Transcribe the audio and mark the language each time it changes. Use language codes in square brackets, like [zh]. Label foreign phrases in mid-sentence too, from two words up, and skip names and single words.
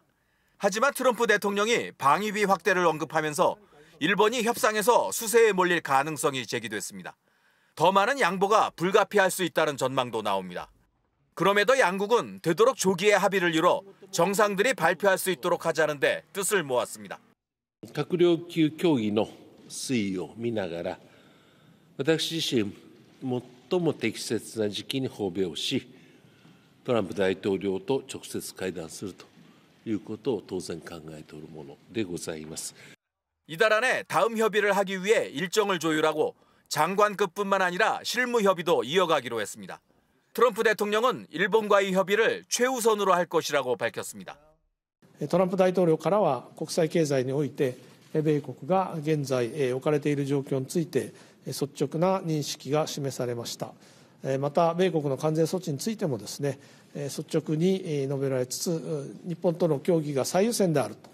[ko] 하지만 트럼프 대통령이 방위비 확대를 언급하면서 일본이 협상에서 수세에 몰릴 가능성이 제기됐습니다. 더 많은 양보가 불가피할 수 있다는 전망도 나옵니다. 그럼에도 양국은 되도록 조기에 합의를 이뤄 정상들이 발표할 수 있도록 하자는 데 뜻을 모았습니다. [ja] 閣僚級協議の推移を見ながら、私自身、最も適切な時期に訪米をし、トランプ大統領と直接会談するということを当然考えておるものでございます。 [ko] 이달 안에 다음 협의를 하기 위해 일정을 조율하고 장관급뿐만 아니라 실무 협의도 이어가기로 했습니다. 트럼프 대통령은 일본과의 협의를 최우선으로 할 것이라고 밝혔습니다. [ja] トランプ大統領からは国際経済において米国が現在置かれている状況について率直な認識が示されました。また米国の関税措置についてもですね、率直に述べられつつ、日本との協議が最優先であると。